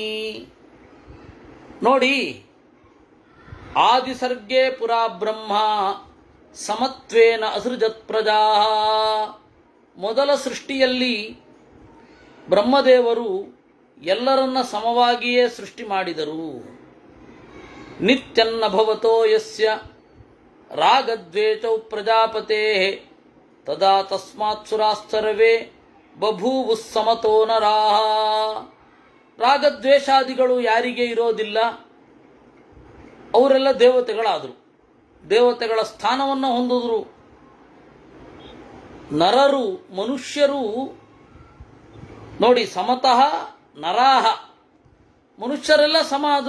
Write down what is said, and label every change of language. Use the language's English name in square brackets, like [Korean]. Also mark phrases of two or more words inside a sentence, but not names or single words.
[Sanskrit] ನೋಡಿ, ಆದಿಸರ್ಗೆ ಪುರಾ ಬ್ರಹ್ಮ ಸಮತ್ವೇನ ಅಸೃಜತ್ ಪ್ರಜಾ. [Kannada] ಮೊದಲ ಸೃಷ್ಟಿಯಲ್ಲಿ ಬ್ರಹ್ಮದೇವರು ಎಲ್ಲರನ್ನ ಸಮವಾಗಿಯೇ ಸೃಷ್ಟಿ ಮಾಡಿದರು. [Sanskrit] ನಿತ್ಯನ್ನ ಭವತೋ ಯಸ್ಯ ರಾಗದ್ವೇಷೌ ಪ್ರಜಾಪತೆ ತದಾ ತಸ್ಮಾತ್ ಸುರಾಸ್ತರವೇ ಬಭೂವು ಸಮತೋ ನರಾಹ. [Kannada] ರಾಗದ್ವೇಷಾದಿಗಳು ಯಾರಿಗೆ ಇರೋದಿಲ್ಲ ಅವರೆಲ್ಲ ದೇವತೆಗಳಾದರು, ದೇವತೆಗಳ ಸ್ಥಾನವನ್ನು ಹೊಂದಿದ್ರು. ನರರು ಮನುಷ್ಯರು ನೋಡಿ, [Sanskrit] ಸಮತಃ ನರಾಹ, [Kannada] ಮನುಷ್ಯರೆಲ್ಲ ಸಮ ಆದರು.